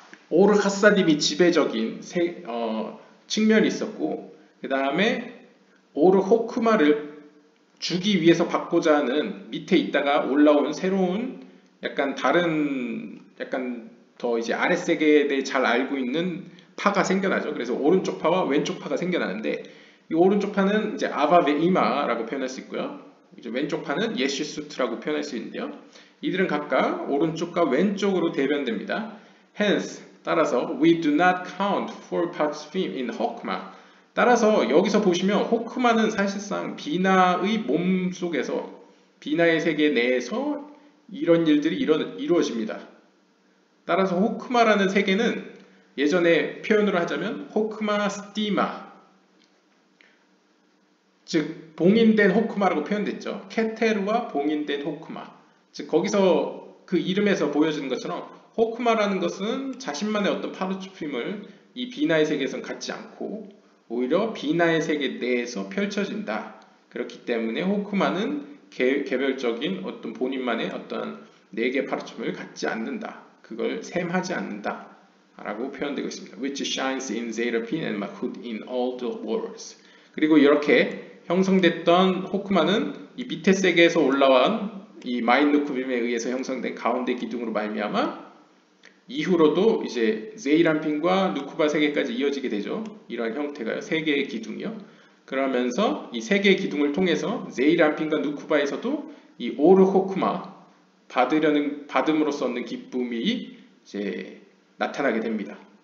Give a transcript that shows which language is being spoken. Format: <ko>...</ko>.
<ko>오르 하사딤이 지배적인 측면이 있었고 그 다음에 오르 호크마를 주기 위해서 받고자 하는 밑에 있다가 올라온 새로운 약간 다른 더 이제 아랫세계에 대해 잘 알고 있는 파가 생겨나죠. 그래서 오른쪽 파와 왼쪽 파가 생겨나는데 이 오른쪽 파는 이제 아바베이마라고 표현할 수 있고요. 이제 왼쪽 파는 예슈수트라고 표현할 수 있는데요. 이들은 각각 오른쪽과 왼쪽으로 대변됩니다.</ko> <en>Hence,</en> <ko>따라서</ko> <en>we do not count for parts in 호크마.</en> <ko>따라서 여기서 보시면 호크마는 사실상 비나의 몸 속에서 비나의 세계 내에서 이런 일들이 이루어집니다. 따라서 호크마라는 세계는 예전에 표현으로 하자면 호크마 스티마, 즉 봉인된 호크마라고 표현됐죠. 케테르와 봉인된 호크마. 즉 거기서 그 이름에서 보여지는 것처럼 호크마라는 것은 자신만의 어떤 파르츠핌을 이 비나의 세계에서는 갖지 않고 오히려 비나의 세계 내에서 펼쳐진다. 그렇기 때문에 호크마는 개별적인 어떤 본인만의 어떤 4개 파르츠핌을 갖지 않는다. 그걸 셈하지 않는다. 라고 표현되고 있습니다.</ko> <en>which shines in Zerapin and Mahut in all the worlds.</en> <ko>그리고 이렇게 형성됐던 호크마는 이 밑에 세계에서 올라온 이 마인누쿠빔에 의해서 형성된 가운데 기둥으로 말미암아 이후로도 이제 제이란핀과 누쿠바 세계까지 이어지게 되죠. 이런 형태가 세 개의 기둥이요. 그러면서 이 세 개의 기둥을 통해서 제이란핀과 누쿠바에서도 이 오르 호크마 받음으로써 얻는 기쁨이 이제 나타나게 됩니다.</ko>